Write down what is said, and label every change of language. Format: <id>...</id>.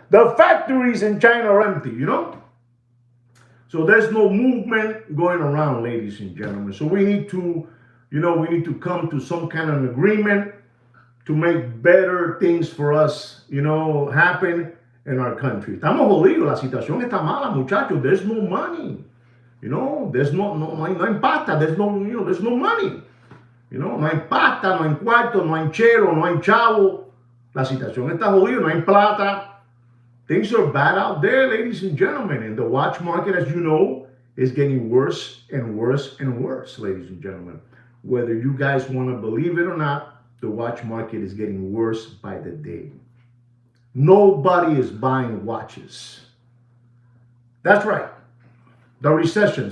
<en>The factories in China are empty, So there's no movement going around, ladies and gentlemen. So we need to, come to some kind of an agreement to make better things for us, happen in our country.</en> <es>Estamos jodidos. La situación está mala, muchachos.</es> <en>There's no money. There's no</en> <es>hay pasta.</es> <en>There's no money.</en> <es>No hay pasta, no hay cuarto, no hay chero, no hay chavo. La situación está jodida, no hay plata.</es> <en>Things are bad out there, ladies and gentlemen. And the watch market, as you know, is getting worse and worse and worse, ladies and gentlemen. Whether you guys want to believe it or not, the watch market is getting worse by the day. Nobody is buying watches. That's right. The recession.</en>